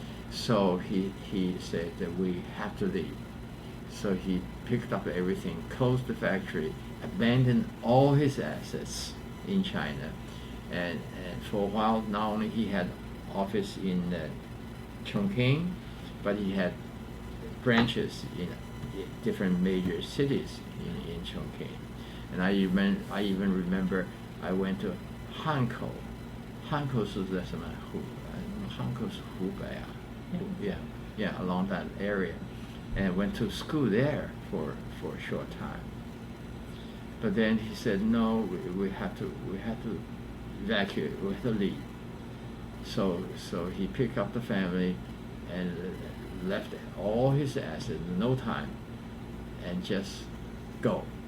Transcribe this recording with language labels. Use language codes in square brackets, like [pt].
[en] So he said that we have to leave. So he picked up everything, closed the factory, abandoned all his assets in China, and for a while not only he had office in Chongqing, but he had branches in different major cities in Chongqing. And I even remember I went to Hankou. [zh] Hankou 是在什么湖？Hankou 是湖北啊。 [en] Yeah, along that area, and went to school there for a short time. But then he said, no, we have to evacuate, we have to leave. So he picked up the family and left all his assets in no time, and just go.